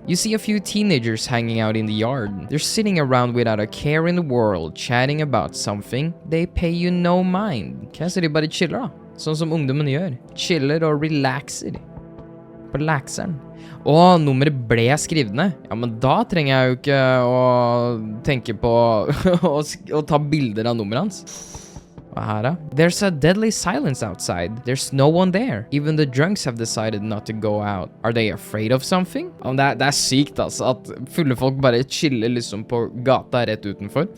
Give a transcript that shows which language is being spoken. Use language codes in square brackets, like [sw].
[en] You see a few teenagers hanging out in the yard. They're sitting around without a care in the world, chatting about something. They pay you no mind. [no] Ok, så de bare chiller da. Sånn som ungdommen gjør. Chiller og relaxer. På lakseren. Og nummeret ble skrevet ned. Ja, men da trenger jeg jo ikke å tenke på å ta bilder av nummeret hans. Hva her da? [en] There's a deadly silence outside. There's no one there. Even the drunks have decided not to go out. Are they afraid of something? [no] Ja, det er sykt altså, at fulle folk bare chiller liksom på gata rett utenfor.